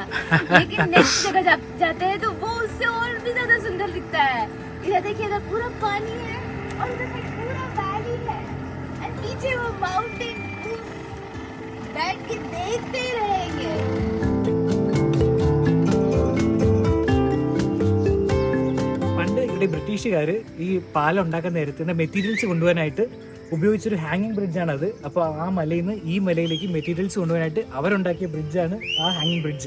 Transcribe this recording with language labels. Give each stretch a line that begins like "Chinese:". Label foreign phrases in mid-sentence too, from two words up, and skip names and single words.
Hindi: लेकिन नेक्स्ट जगह जाते हैं तो वो उससे और भी ज्यादा सुंदर दिखता है. इधर देखिए, इधर पूरा पानी है और इधर से पूरा वैली है और पीछे वो माउंटेन. बैठ के देखते ही रहेंगे.
Malayalam: ബ്രിട്ടീഷുകാർ ഈ പാലം ഉണ്ടാക്കാൻ നേരത്തെ മെറ്റീരിയൽസ് കൊണ്ടുപോകാനായിട്ട് ഉപയോഗിച്ചൊരു ഹാങ്ങിങ് ബ്രിഡ്ജാണത്. അപ്പോൾ ആ മലയിൽ നിന്ന് ഈ മലയിലേക്ക് മെറ്റീരിയൽസ് കൊണ്ടുപോകാനായിട്ട് അവരുണ്ടാക്കിയ ബ്രിഡ്ജാണ് ആ
English: hanging bridge.